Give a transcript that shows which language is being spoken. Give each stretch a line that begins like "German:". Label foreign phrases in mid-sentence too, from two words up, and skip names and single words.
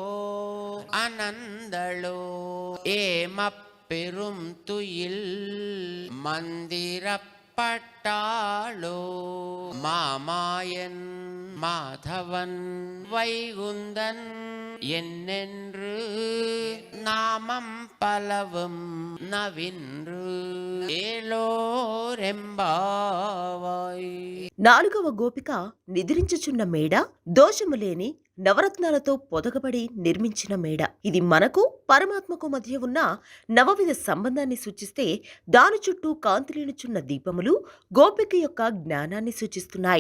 Tamil: அனந்தளோ ஏமப்பெரும் துயில் மந்திரப்பட்டாளோ மாமாயன் மாதவன் வைகுந்தன் என்னென்று நாமம் பலவும் நவின்று ఏలోరెంబావాయ్.
Telugu: నాలుగవ గోపిక నిద్రించుచున్న మేడ దోషములేని నవరత్నాలతో పొదగబడి నిర్మించిన మేడ. ఇది మనకు పరమాత్మకు మధ్య ఉన్న నవవిధ సంబంధాన్ని సూచిస్తే దాని చుట్టూ కాంతిలీనుచున్న దీపములు గోపిక యొక్క జ్ఞానాన్ని సూచిస్తున్నాయి.